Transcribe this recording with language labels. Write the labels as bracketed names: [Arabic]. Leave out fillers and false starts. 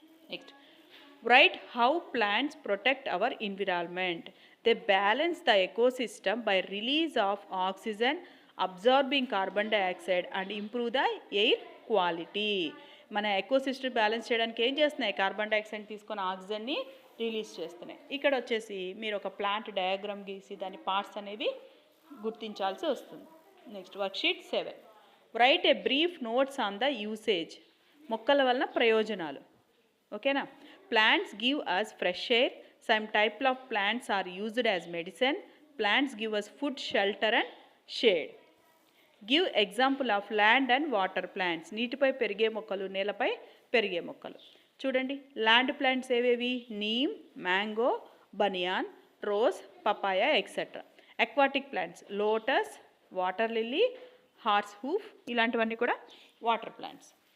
[English] Next write how plants protect our environment. They balance the ecosystem by release of oxygen, absorbing carbon dioxide and improve the air quality. [Telugu] మన ecosystem balance చేయడానికి ఏం చేస్తున్నాయి, carbon dioxide తీసుకొని ఆక్సిజన్ని release చేస్తున్నాయి. ఇక్కడ వచ్చేసి మీరు ఒక ప్లాంట్ డయాగ్రామ్ గీసి దాని పార్ట్స్ అనేవి గుర్తించాల్సి వస్తుంది. [English] Next worksheet 7. Write a brief notes on the usage. [Telugu] మొక్కల వలన ప్రయోజనాలు. ఓకేనా. [English] Plants give us fresh air. Some type of plants are used as medicine. Plants give us food, shelter and shade. Give example of land and water plants. [Telugu] నీటిపై పెరిగే మొక్కలు, నేలపై పెరిగే మొక్కలు. చూడండి, ల్యాండ్ ప్లాంట్స్ ఏవేవి, నీమ్, మ్యాంగో, బనియాన్, rose, papaya etcetera. Aquatic plants lotus, water lily, horse hoof, ఇలాంటివన్నీ కూడా వాటర్ ప్లాంట్స్.